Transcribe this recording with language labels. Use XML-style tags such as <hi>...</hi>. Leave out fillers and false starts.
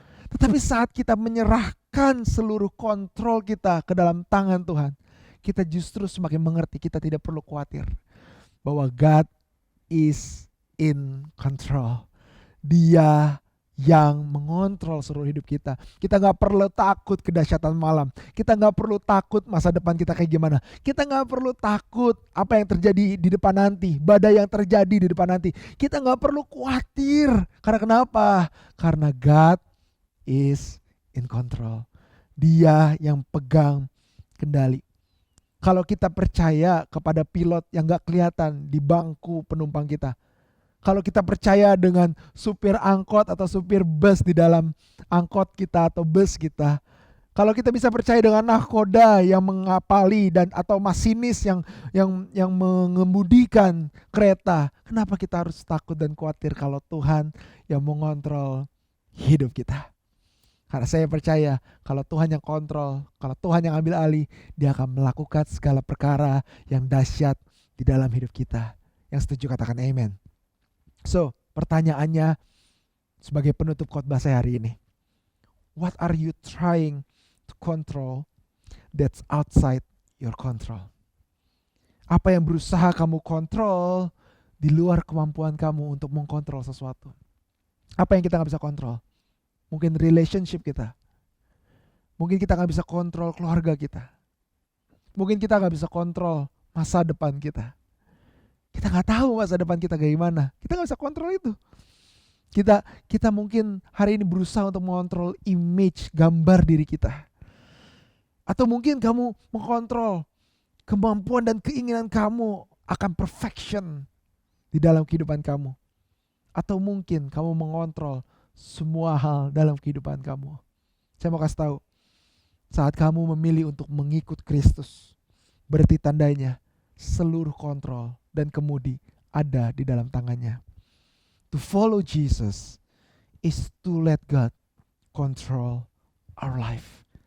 <id>Tetapi saat kita menyerahkan seluruh kontrol kita ke dalam tangan Tuhan, kita justru semakin mengerti, kita tidak perlu khawatir bahwa</id> <en>God is in control.</en> <id>Dia yang mengontrol seluruh hidup kita. Kita gak perlu takut kedahsyatan malam. Kita gak perlu takut masa depan kita kayak gimana. Kita gak perlu takut apa yang terjadi di depan nanti, badai yang terjadi di depan nanti. Kita gak perlu khawatir. Karena kenapa? Karena</id> <en>God is in control.</en> <id>Dia yang pegang kendali. Kalau kita percaya kepada pilot yang gak kelihatan di bangku penumpang kita, kalau kita percaya dengan supir angkot atau supir bus di dalam angkot kita atau bus kita, kalau kita bisa percaya dengan nahkoda yang mengapali dan atau masinis yang mengemudikan kereta, kenapa kita harus takut dan khawatir kalau Tuhan yang mengontrol hidup kita? Karena saya percaya kalau Tuhan yang kontrol, kalau Tuhan yang ambil alih, Dia akan melakukan segala perkara yang dahsyat di dalam hidup kita. Yang setuju katakan amen. So, pertanyaannya sebagai penutup khotbah saya hari ini.</id> <en>What are you trying to control that's outside your control?</en> <id>Apa yang berusaha kamu kontrol di luar kemampuan kamu untuk mengkontrol sesuatu? Apa yang kita gak bisa kontrol? Mungkin relationship kita. Mungkin kita gak bisa kontrol keluarga kita. Mungkin kita gak bisa kontrol masa depan kita. Kita gak tahu masa depan kita kayak gimana. Kita gak bisa kontrol itu. Kita mungkin hari ini berusaha untuk mengontrol image, gambar diri kita. Atau mungkin kamu mengontrol kemampuan dan keinginan kamu akan perfection di dalam kehidupan kamu. Atau mungkin kamu mengontrol semua hal dalam kehidupan kamu. Saya mau kasih tahu, saat kamu memilih untuk mengikut Kristus, berarti tandanya seluruh kontrol dan kemudi ada di dalam tangannya.</id> <en>To follow Jesus is to let God control our life.</en>